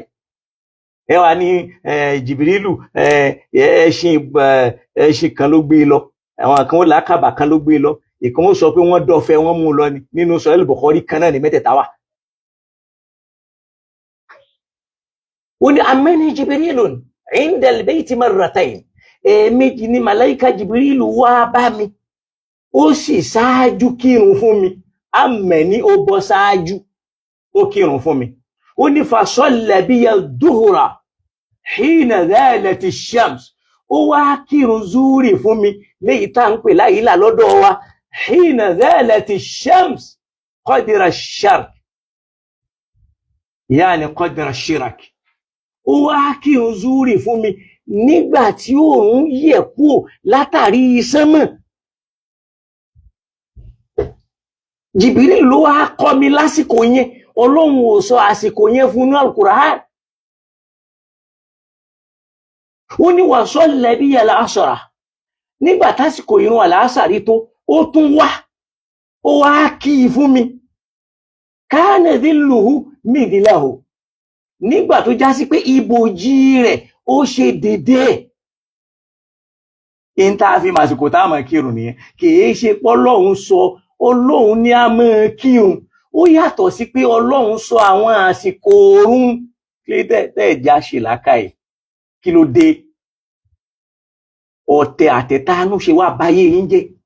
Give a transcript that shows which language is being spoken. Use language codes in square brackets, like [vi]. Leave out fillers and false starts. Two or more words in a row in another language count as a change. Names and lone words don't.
[yo] Ẹ wá ní Jìbìrìlù ẹṣin kan ló gbé lọ àwọn kan ó làákàbà kan ló gbé lọ ìkan ó sọ pé wọ́n dọ̀fẹ́ wọ́n mú lọ ni nínú Sahih Bukhari kan náà ní mẹ́tẹ̀ẹ̀ta wà. Ó ní [ar] أمّني جبريل عند البيت مرتين [yo] ẹ̀ẹ̀mejì ni màláìka Jibrilu wá bá mi ó sì ṣáájú kírun fún mi amẹ́ni ó bọ́ ṣáájú ó kírun fún mi. Ó ní [ar] فصلى بي الظهر حين زالت الشمس [yo] ó wá kírun zúrì fún mi léyìí tá à ń pè láyìlá lọ́dọ̀ wa [ar] حين زالت الشمس قدر الشرق يعني قدر الشراك [yo] ó wá kírun zúrì fún mi nígbà tí òòrùn yẹ̀ kúrò látàrí sánmọ̀. Jìbìrìlù ló wá kọ́ mi lásìkò yẹn Ọlọ́run ò sọ àsìkò yẹn fún Al-Qur'an. Ó ní [ar] وصلى بي العصر [yo] nígbà tásìkò ìrun àlàásàrí tó ó tún wá ó wá kí i fún mi [ar] كان ظله مثله [yo] nígbà tó já sí pé ibòjì rẹ̀ ó ṣe dédé ẹ̀ ń tá a fi màsìkò tá a máa kírun nìyẹn kìí ṣe pé Ọlọ́run sọ Ọlọ́run ní a máa kírun ó yàtọ̀ sí pé Ọlọ́run sọ àwọn àsìkò oorun kí tẹ́ẹ̀já ṣe làákàyè kí ló dé ọ̀tẹ̀ àtẹ̀tánú ṣe wá báyé yín jẹ́.